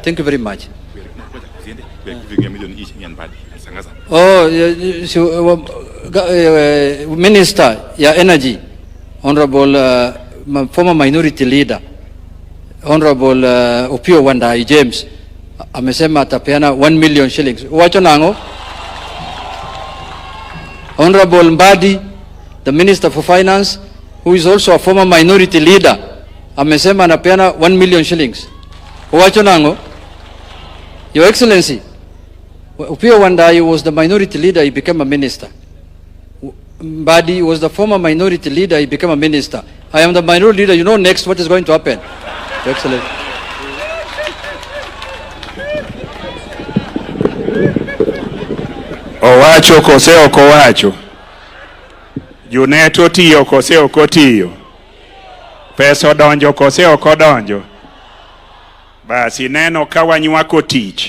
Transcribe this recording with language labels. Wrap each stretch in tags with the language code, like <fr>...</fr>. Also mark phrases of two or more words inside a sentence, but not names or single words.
<en>Thank you very much. Minister, your energy, Honorable former minority leader, Honorable Opio Wandai James,</en> <sw>amesema atapeana 1 million shillings.</sw> <luo>Wacho nango?</luo> <en>Honorable Mbadi, the Minister for Finance, who is also a former minority leader,</en> <sw>amesema anapeana 1 million shillings.</sw> <luo>Wacho nango?</luo> <en>Your Excellency, Opio Wandai was the minority leader, he became a minister. Mbadi was the former minority leader, he became a minister. I am the minority leader. You know next what is going to happen. Your Excellency.</en> <luo>Owacho kose oko wacho. Juneto tiyo kose oko tiyo. Pesa donjo kose oko donjo. Basi neno kawanywako tich.</luo>